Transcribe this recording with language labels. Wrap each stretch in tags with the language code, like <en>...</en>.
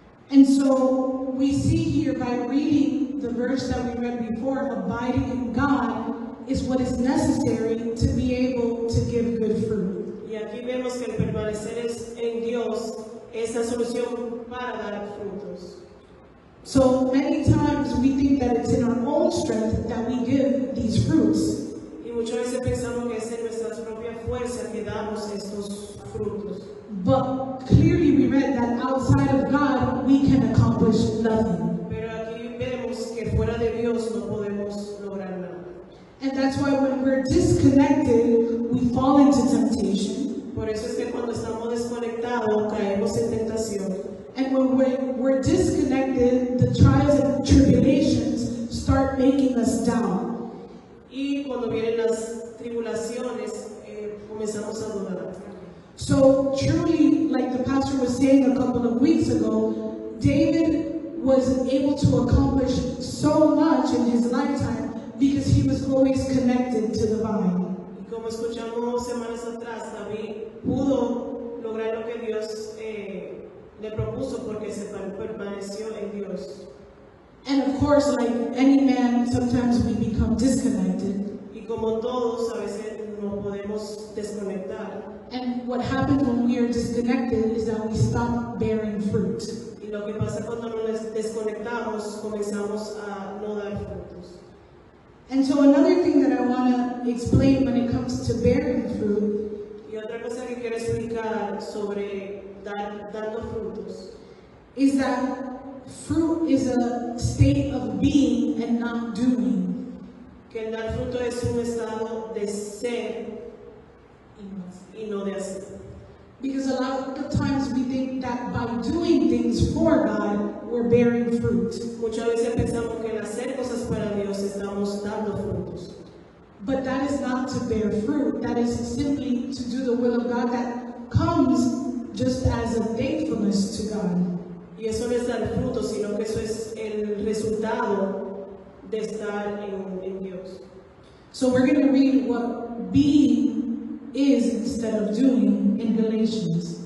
<en>And so we see here by reading the verse that we read before, abiding in God is what is necessary to be able to give good fruit.</en> <es>Y aquí vemos que el permanecer en Dios es la solución para dar frutos.</es> <en>So many times we think that it's in our own strength that we give these fruits.</en> <es>Y muchas veces pensamos que es en nuestras propias fuerzas que damos estos frutos.</es> <en>But clearly we read that outside of God we can accomplish nothing.</en> <es>Pero aquí vemos que fuera de Dios no podemos lograr nada.</es> <en>And that's why when we're disconnected, we fall into temptation.</en> <es>Por eso es que cuando estamos desconectados caemos en tentación.</es> <en>And when we're disconnected, the trials and tribulations start making us down.</en> <es>Y cuando vienen las tribulaciones, comenzamos a dudar.</es> <en>So truly, like the pastor was saying a couple of weeks ago, David was able to accomplish so much in his lifetime because he was always connected to the vine.</en> <es>Y como escuchamos semanas atrás, David pudo lograr lo que Dios le propuso porque se permaneció en Dios.</es> <en>And of course, like any man, sometimes we become disconnected.</en> <es>Y como todos, a veces nos podemos desconectar.</es> <en>And what happens when we are disconnected is that we stop bearing fruit.</en> <es>Y lo que pasa cuando nos desconectamos, comenzamos a no dar frutos.</es> <en>And so another thing that I want to explain when it comes to bearing fruit</en> <es>Y otra cosa que quiero explicar sobre dando frutos</es> <en>is that fruit is a state of being and not doing.</en> <es>que el dar fruto es un estado de ser y no de hacer.</es> <en>Because a lot of times we think that by doing things for God, we're bearing fruit.</en> <es>Muchas veces pensamos que al hacer cosas para Dios estamos dando frutos.</es> <en>But that is not to bear fruit. That is simply to do the will of God that comes just as a thankfulness to God.</en> <es>Y eso no es dar frutos, sino que eso es el resultado de estar en Dios.</es> <en>So we're going to read what being is instead of doing in Galatians.</en>